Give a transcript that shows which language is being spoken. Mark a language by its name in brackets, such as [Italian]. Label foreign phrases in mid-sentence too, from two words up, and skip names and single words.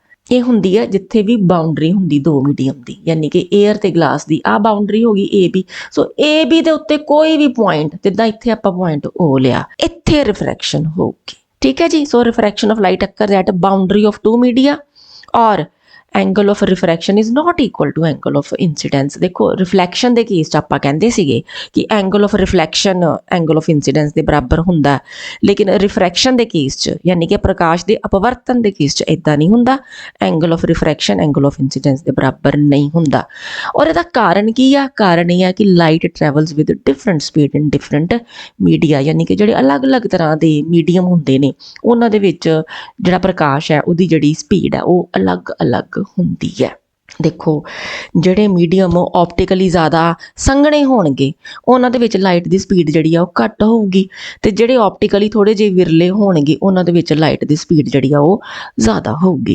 [Punjabi] ਇਹ ਹੁੰਦੀ ਆ ਜਿੱਥੇ ਵੀ ਬਾਉਂਡਰੀ ਹੁੰਦੀ ਦੋ ਮੀਡੀਅਮ ਦੀ, ਯਾਨੀ ਕਿ 에ਅਰ ਤੇ ਗਲਾਸ ਦੀ। ਆ ਬਾਉਂਡਰੀ ਹੋ ਗਈ AB। ਸੋ AB ਦੇ ਉੱਤੇ ਕੋਈ ਵੀ ਪੁਆਇੰਟ, ਜਿੱਦਾਂ ਇੱਥੇ ਆਪਾਂ ਪੁਆਇੰਟ O ਲਿਆ, ਇੱਥੇ ਰਿਫਰੈਕਸ਼ਨ ਹੋਊਗੀ। ਠੀਕ ਹੈ ਜੀ, [English] so refraction of light occur at boundary of two media ਔਰ angle of refraction is not equal to angle of incidence। [Punjabi] ਦੇਖੋ ਰਿਫਲੈਕਸ਼ਨ ਦੇ ਕੇਸ 'ਚ ਆਪਾਂ ਕਹਿੰਦੇ ਸੀਗੇ ਕਿ [English] angle of reflection angle of incidence [Punjabi] ਦੇ ਬਰਾਬਰ ਹੁੰਦਾ, ਲੇਕਿਨ ਰਿਫਰੈਕਸ਼ਨ ਦੇ ਕੇਸ 'ਚ ਯਾਨੀ ਕਿ ਪ੍ਰਕਾਸ਼ ਦੇ ਅਪਵਰਤਨ ਦੇ ਕੇਸ 'ਚ ਇਦਾਂ ਨਹੀਂ ਹੁੰਦਾ। [English] angle of refraction angle of incidence [Punjabi] ਦੇ ਬਰਾਬਰ ਨਹੀਂ ਹੁੰਦਾ। ਔਰ ਇਹਦਾ ਕਾਰਨ ਕੀ ਆ? ਕਾਰਨ ਇਹ ਆ ਕਿ [English] light travels with different speed in different media, [Punjabi] ਯਾਨੀ ਕਿ ਜਿਹੜੇ ਅਲੱਗ-ਅਲੱਗ ਤਰ੍ਹਾਂ ਦੇ ਮੀਡੀਅਮ ਹੁੰਦੇ ਨੇ ਉਹਨਾਂ ਦੇ ਵਿੱਚ ਜਿਹੜਾ ਪ੍ਰਕਾਸ਼ ਹੈ ਉਹਦੀ ਜਿਹੜੀ ਸਪੀਡ ਹੈ ਉਹ ਅਲੱਗ-ਅਲੱਗ ਹੁੰਦੀ ਹੈ। ਦੇਖੋ ਜਿਹੜੇ ਮੀਡੀਅਮ ਆਪਟੀਕਲੀ ਜ਼ਿਆਦਾ ਸੰਘਣੇ ਹੋਣਗੇ ਉਹਨਾਂ ਦੇ ਵਿੱਚ ਲਾਈਟ ਦੀ ਸਪੀਡ ਜਿਹੜੀ ਆ ਉਹ ਘੱਟ ਹੋਊਗੀ, ਤੇ ਜਿਹੜੇ ਆਪਟੀਕਲੀ ਥੋੜੇ ਜਿਹੇ ਵਿਰਲੇ ਹੋਣਗੇ ਉਹਨਾਂ ਦੇ ਵਿੱਚ ਲਾਈਟ ਦੀ ਸਪੀਡ ਜਿਹੜੀ ਆ ਉਹ ਜ਼ਿਆਦਾ ਹੋਊਗੀ।